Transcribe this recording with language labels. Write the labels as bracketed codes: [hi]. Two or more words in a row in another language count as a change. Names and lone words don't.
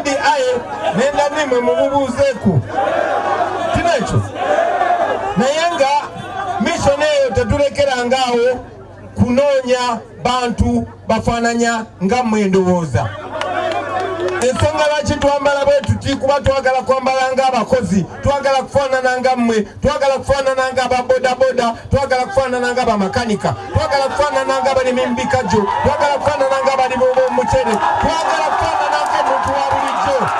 [xog] Daudi aye nenda nimwe mububuzeeku tinecho nayenga mission eyo tetulekerangaawo kunoonya bantu bafaananya nga mmwe ndowooza. Ensonga lwaki twambala bwe tuti kuba twagala kwambala ng'abakozi, twagala kufaanana nga mmwe, twagala kufaanana ng'ababodaboda, twagala kufaanana ng'abamakanika, twagala kufaanana ng'abalimi mbikajjo, twagala kufaanana ng'abalimi b'omucere, twagala kufaanana ng'omuntu wa bulijjo.